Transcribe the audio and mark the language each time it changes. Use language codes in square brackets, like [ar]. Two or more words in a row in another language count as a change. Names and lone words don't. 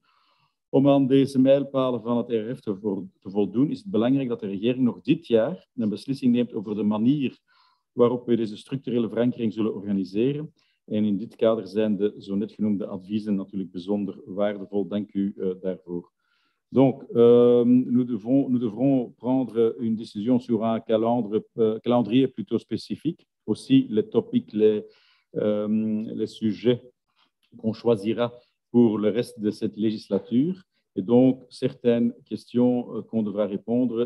[nl] Om aan deze mijlpalen van het RRF te voldoen, is het belangrijk dat de regering nog dit jaar een beslissing neemt over de manier waarop we deze structurele verankering zullen organiseren. En in dit kader zijn de zo net genoemde adviezen natuurlijk bijzonder waardevol. Dank u daarvoor. [fr] Donc, nous devrons prendre une décision sur un calendrier plutôt spécifique. Aussi, les topics, les sujets qu'on choisira pour le reste de cette législature. Et donc, certaines questions qu'on devra répondre.